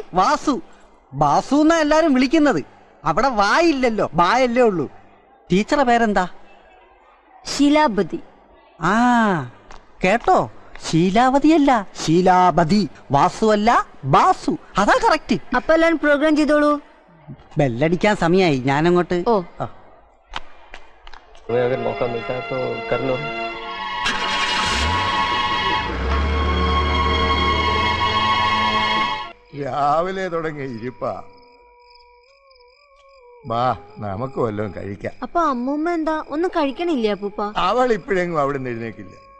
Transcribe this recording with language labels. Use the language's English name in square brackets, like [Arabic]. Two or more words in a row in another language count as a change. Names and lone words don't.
[Malayalam] വാസു. ബാസു എന്നാ എല്ലാരും വിളിക്കുന്നത്. അവിടെ വായില്ലല്ലോ, ബായല്ലേ ഉള്ളൂ. ടീച്ചറെ പേരെന്താ? ശീലാവതി. കേട്ടോ, ശീലാവതിയല്ല, ശീലാവതി. വാസുവല്ല, ബാസു. അതാ കറക്റ്റ്. അപ്പൊ എല്ലാരും പ്രോഗ്രാം ചെയ്തോളൂ. ബെല്ലടിക്കാൻ സമയായി, ഞാനങ്ങോട്ട്. ഓ [Hindi] अगर मौका मिलता है तो कर लो. [Malayalam] രാവിലെ തുടങ്ങിയ ഇരിപ്പാ. വാ, നമുക്ക് വല്ലതും കഴിക്കാം. അപ്പൊ അമ്മൂമ്മ എന്താ ഒന്നും കഴിക്കണില്ലേ അപ്പൂപ്പ? അവൾ ഇപ്പോഴെങ്ങും അവിടെ നിന്ന് എഴുന്നേക്കില്ല.